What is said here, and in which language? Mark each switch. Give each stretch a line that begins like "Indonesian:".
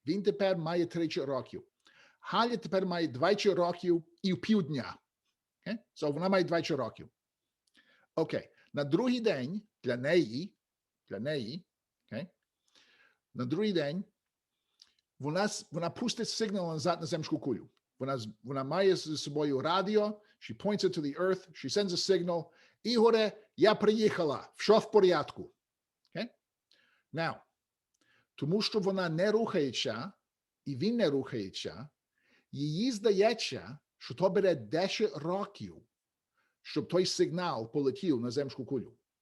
Ukrainian: Він тепер має 30 років. Галя тепер має 20 років і півдня.
English: Okay?
Ukrainian: So вона має 20 років. Окей. На другий день для неї, okay? На другий день вона пустить сигнал назад на земську кулю. Вона має з собою радіо,
English: she points it to the earth, she sends a signal.
Ukrainian: Ігоре, я приїхала, все в порядку.
English: Okay?
Ukrainian: Now, тому що вона не рухається, і він не рухається, їй здається, що то бере 10 років, щоб той сигнал полетів на земську кулю.